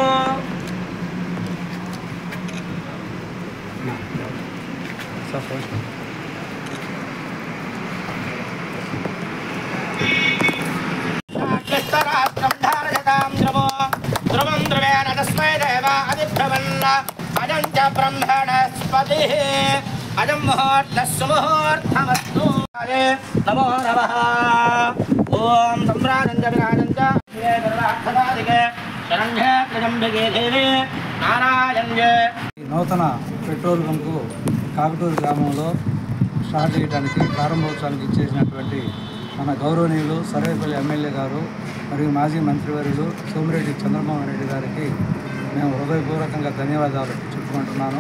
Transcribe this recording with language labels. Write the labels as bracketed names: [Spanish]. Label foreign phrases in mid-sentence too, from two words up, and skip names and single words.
[Sanskrit] राष्ट्रं धारयतां द्रवो ध्रुवं द्रवेण तस्मै देव अधिभ्रवन् अजं च ब्रह्मणस्पतिः अजं मुहूर्तः सुमुहूर्तमस्तु। नमो नमः। ओम सम्राजं च विराजं च सर्वार्थसाधिके शरण्ये त्र्यम्बके देवी नारायण्ये। [Telugu] నూతన [English] petrol bunk [Telugu] కాకటూరు గ్రామంలో స్టార్ట్ చేయడానికి ప్రారంభోత్సవానికి ఇచ్చేసినటువంటి మన గౌరవనీయులు సర్వేపల్లి ఎమ్మెల్యే గారు మరియు మాజీ మంత్రివర్యులు సోమిరెడ్డి చంద్రమోహన్ రెడ్డి గారికి మేము హృదయపూర్వకంగా ధన్యవాదాలు చెప్పుకుంటున్నాను.